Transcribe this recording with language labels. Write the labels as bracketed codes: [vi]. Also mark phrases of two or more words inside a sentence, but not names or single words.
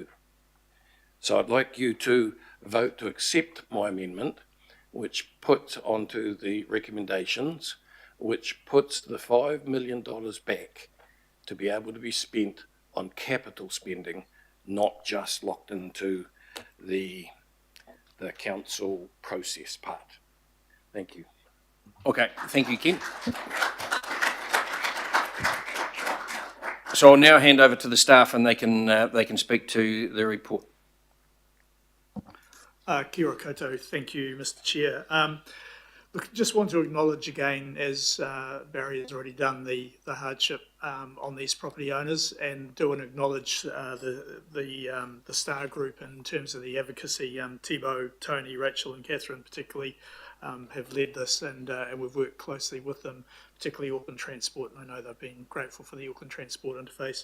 [en] So I'd like you to vote to accept my amendment, which puts onto the recommendations, which puts the $5 million back to be able to be spent on capital spending, not just locked into the council process part. Thank you. Okay, thank you, Ken. So I'll now hand over to the staff and they can speak to the report. [mi] Kia ora koutou. [en] Thank you, Mr. Chair. Look, just want to acknowledge again, as Barry has already done, the hardship on these property owners, and do want to acknowledge the STAR group in terms of the advocacy. Thibaut, Tony, Rachel and Catherine particularly have led this, and we've worked closely with them, particularly Auckland Transport, and I know they've been grateful for the Auckland Transport interface.